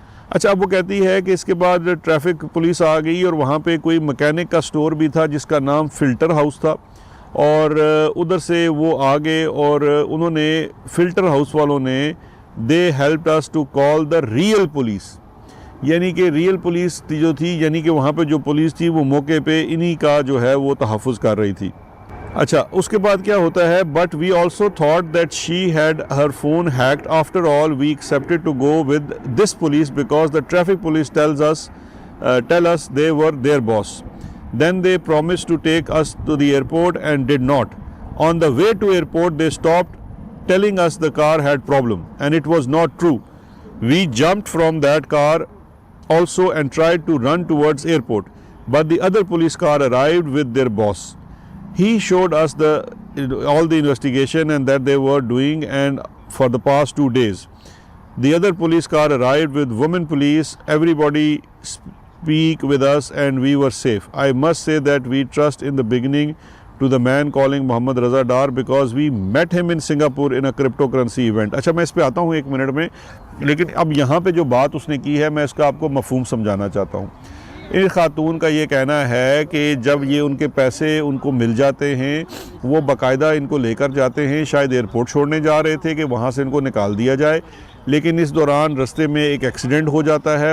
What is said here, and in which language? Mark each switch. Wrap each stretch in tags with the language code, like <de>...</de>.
<ur>اچھا, اب وہ کہتی ہے کہ اس کے بعد ٹریفک پولیس آ گئی اور وہاں پہ کوئی مکینک کا سٹور بھی تھا جس کا نام فلٹر ہاؤس تھا, اور ادھر سے وہ آ گئے اور انہوں نے فلٹر ہاؤس والوں نے</ur> <en>they helped us to call the real police,</en> <ur>یعنی کہ ریئل پولیس جو تھی, یعنی کہ وہاں پہ جو پولیس تھی وہ موقع پہ انہی کا جو ہے وہ تحفظ کر رہی تھی. اچھا, اس کے بعد کیا ہوتا ہے,</ur> <en>But we also thought that she had her phone hacked. After all we accepted to go with this police because the traffic police tell us they were their boss. Then they promised to take us to the airport and did not. On the way to airport they stopped telling us the car had problem and it was not true. We jumped from that car also and tried to run towards airport, but the other police car arrived with their boss. He showed us all the investigation and that they were doing and for the past 2 days. The other police car arrived with women police. Everybody speak with us and we were safe. I must say that we trust in the beginning to the man calling Mohammad Raza Dar because we met him in Singapore in a cryptocurrency event.</en> <ur>اچھا, میں اس پہ آتا ہوں 1 minute میں, لیکن اب یہاں پہ جو بات اس نے کی ہے میں اس کا آپ کو مفہوم سمجھانا چاہتا ہوں. ان خاتون کا یہ کہنا ہے کہ جب یہ ان کے پیسے ان کو مل جاتے ہیں وہ باقاعدہ ان کو لے کر جاتے ہیں, شاید ایئرپورٹ چھوڑنے جا رہے تھے کہ وہاں سے ان کو نکال دیا جائے, لیکن اس دوران رستے میں ایک ایکسیڈنٹ ہو جاتا ہے.</ur>